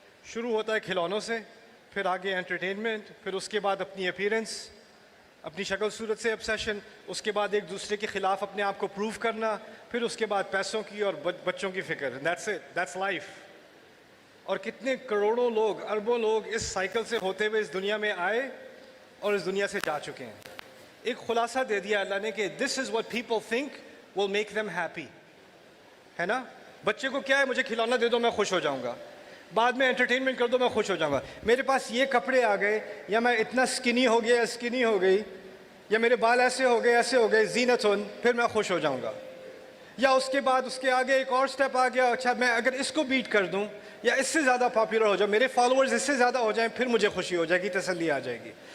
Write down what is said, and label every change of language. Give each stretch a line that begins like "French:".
Urdu: شروع ہوتا ہے کھلونوں سے، پھر آگے انٹرٹینمنٹ، پھر اس کے بعد اپنی اپیرنس، اپنی شکل صورت سے obsession، اس کے بعد ایک دوسرے کے خلاف اپنے آپ کو پروف کرنا، پھر اس کے بعد پیسوں کی اور بچوں کی فکر.
English: that's life.
Urdu: اور کتنے کروڑوں لوگ، اربوں لوگ اس سائیکل سے ہوتے ہوئے اس دنیا میں آئے اور اس دنیا سے جا چکے ہیں. ایک خلاصہ دے دیا اللہ نے کہ
English: this is what people think will make them happy.
Urdu: ہے نا؟ بچے کو کیا ہے، مجھے کھلونا دے دو میں خوش ہو جاؤں گا، بعد میں انٹرٹینمنٹ کر دو میں خوش ہو جاؤں گا، میرے پاس یہ کپڑے آ گئے، یا میں اتنا سکنی ہو گیا، سکنی ہو گئی، یا میرے بال ایسے ہو گئے، ایسے ہو گئے، زینتن، پھر میں خوش ہو جاؤں گا. یا اس کے بعد اس کے آگے ایک اور سٹیپ آ گیا، اچھا میں اگر اس کو بیٹ کر دوں یا اس سے زیادہ پاپولر ہو جاؤں، میرے فالوورز اس سے زیادہ ہو جائیں، پھر مجھے خوشی ہو جائے گی، تسلی آ جائے گی.